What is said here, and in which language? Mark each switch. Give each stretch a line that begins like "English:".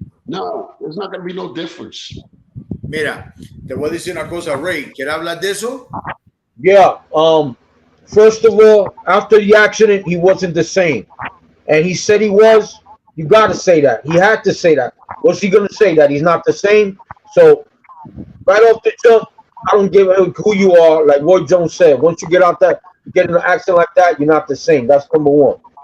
English: No, there's not going to be no difference.
Spanish: Mira, te voy a decir una cosa, Ray. ¿Quieres hablar de eso?
English: Yeah. First of all, after the accident, he wasn't the same, and he said he was. You got to say that. He had to say that. What's he gonna say? That he's not the same? So right off the jump, I don't give a who you are. Like Roy Jones said, once you get out that, get in an accident like that, you're not the same. That's number one.